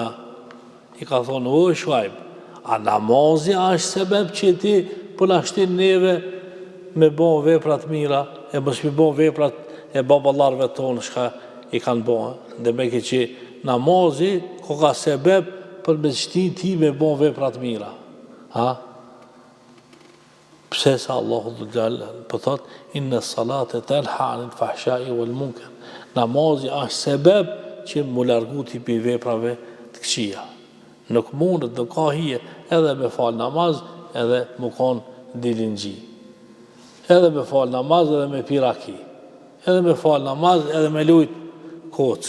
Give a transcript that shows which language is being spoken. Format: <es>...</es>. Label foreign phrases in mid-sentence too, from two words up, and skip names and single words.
<sq>I ka thonë, o Shuajb, a namazi është sebeb që ti për na shtin neve me bon veprat mira, e mos mi bon veprat e baballarëve tonë shka I kanë bon. Dhe me ke që namazi ka sebeb për me shtin ti me bon veprat mira. Pse sa</sq> <ar>الله ذو الجلال</ar> <sq>po thot</sq> <ar>إن الصلاة تنهى عن الفحشاء والمنكر.</ar> <sq>Namazi është sebeb që mu largu ti pi veprave të këqija. Nuk mundet, nuk ka hije edhe me fal namaz edhe mu kon dilingji. Edhe me fal namaz edhe me piraki. Edhe me fal namaz edhe me lujt kock.</sq>